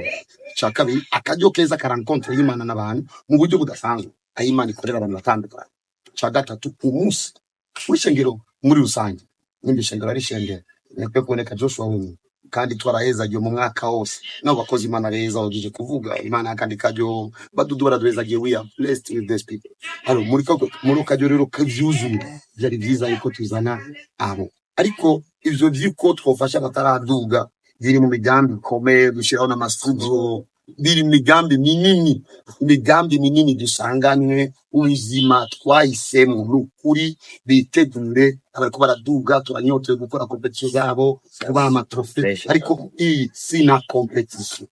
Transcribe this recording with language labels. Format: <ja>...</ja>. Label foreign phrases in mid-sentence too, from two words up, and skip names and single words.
<rn>Ca kabiri akaryo keza karankontre y'Imana n'abantu mu buryo budasanzwe aho Imana ikorera abantu batandukanye. Ca gatatu umunsi w'ishengero muri rusange n'indi shengero ari shengero nekwe kuboneka Joshua wenyine kandi twarahezagiye mu mwaka wose n'abakozi Imana beza bagije kuvuga Imana kandi kajyo badudu baraduhezagiye.</rn> <en>We are blessed with these people.</en> <rn>Alors muri kajyo rero kavyuzuye byari byiza yuko tuzana abo, ariko ivyo vyiko twofasha bataraduga biri mu migambi ikomeye gushiraho n'amasudio, biri mu migambi minini dusanganywe ubuzima twahisemo n'ukuri bitegure abariko baraduga turanyotewe gukora competition zabo kuba amatrofe, ariko iyi sina competition.</rn>